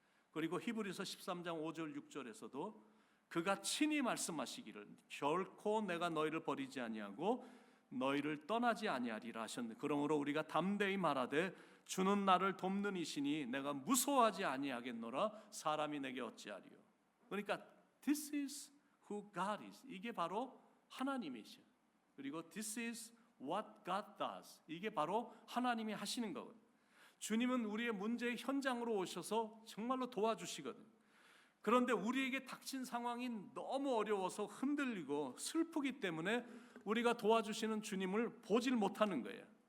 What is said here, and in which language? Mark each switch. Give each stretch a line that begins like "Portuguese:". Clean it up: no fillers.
Korean: 그리고 히브리서 13장 5절 6절에서도 그가 친히 말씀하시기를 결코 내가 너희를 버리지 아니하고 너희를 떠나지 아니하리라 하셨는데, 그러므로 우리가 담대히 말하되 주는 나를 돕는 이시니 내가 무서워하지 아니하겠노라. 사람이 내게 어찌하리요.
English: 그러니까 This is who God is.
Korean: 이게 바로 하나님이시죠.
English: 그리고 This is what God does.
Korean: 이게 바로 하나님이 하시는 거거든요. 주님은 우리의 문제의 현장으로 오셔서 정말로 도와주시거든요. 그런데 우리에게 닥친 상황이 너무 어려워서 흔들리고 슬프기 때문에 우리가 도와주시는 주님을 보질 못하는 거예요.